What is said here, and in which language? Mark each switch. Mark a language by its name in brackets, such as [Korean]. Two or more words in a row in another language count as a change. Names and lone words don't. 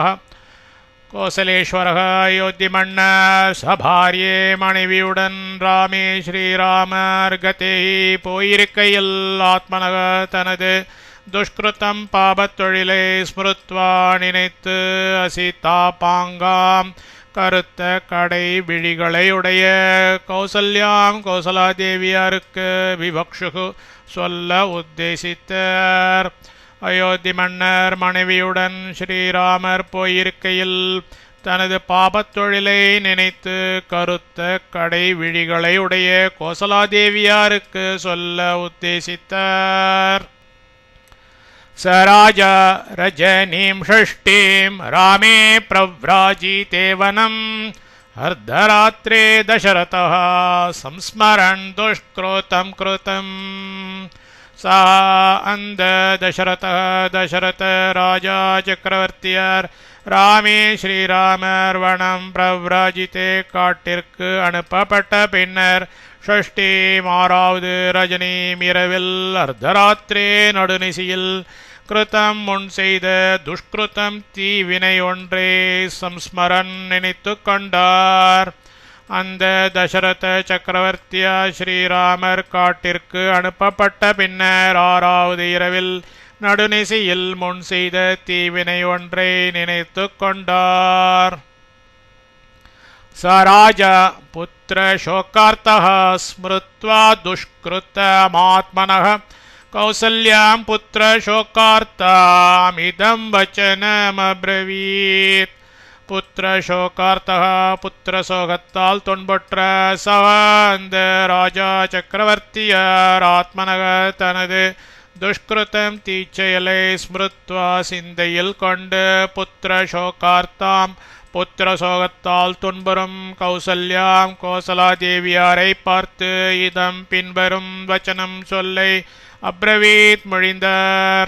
[Tamil] கோசலேஸ்வரः அயோத்தி மன்னர் சபார்யே மனைவியுடன் ராமே ஸ்ரீராமர் கதே போயிருக்கையில் ஆத்மனக தனது துஷ்கிருத்தம் பாபத்தொழிலை ஸ்மிருத்வா நினைத்து அசீதாபாங்காம் கருத்த கடை விழிகளையுடைய கௌசல்யாம் கௌசலாதேவியாருக்கு விவக்ஷு சொல்ல உத்தேசித்தார். அயோத்தி மன்னர் மனைவியுடன் ஸ்ரீராமர் போயிருக்கையில் தனது பாபத்தொழிலை நினைத்து கருத்த கடை விழிகளையுடைய கௌசலாதேவியாருக்கு சொல்ல உத்தேசித்தார். [Sanskrit] स राजा रजनीं षष्ठीं रामे प्रव्राजिते वनम् अर्धरात्रे दशरथः संस्मरन् दुष्कृतं कृतम्. [Tamil] सा அந்த தசரத ராஜா சக்கரவர்த்தியார் ராமே ஸ்ரீராமர் [Sanskrit] वनम् प्रव्राजिते [Tamil] காட்டிற்கு அனுப்பப்பட்ட பின்னர் ஷஷ்டி 6வது ரஜனீம் இரவில் அர்த்தராத்திரே நடுநிசியில் கிருதம் முன் செய்த துஷ்கிருதம் தீவினை ஒன்றே சம்ஸ்மரன் நினைத்து கொண்டார். அந்த தசரத சக்கரவர்த்தியா ஸ்ரீராமர் காட்டிற்கு அனுப்பப்பட்ட பின்னர் 6வது இரவில் நடுநிசியில் முன் செய்த தீவினை ஒன்றை நினைத்து கொண்டார். [Sanskrit] स राजा पुत्र शोकार्तः स्मृत्वा दुष्कृतमात्मनः कौसल्यां पुत्र शोकार्तामिदं वचनमब्रवीत्. पुत्र शोकार्तः [Tamil] புத்திர சோகத்தால் தொன்புற்ற சவந்த ராஜா சக்கரவர்த்தியார் ஆத்மனக தனது துஷ்கிருதம் தீச்செயலை ஸ்மிருத்வா சிந்தையில் கொண்டு [Sanskrit] पुत्र शोकार्ताम् [Tamil] புத்திர சோகத்தால் துன்புறும் கௌசல்யாம் கோசலாதேவியாரை பார்த்து இதம் பின்வரும் வச்சனம் சொல்லை அப்ரவீத் மொழிந்தார்.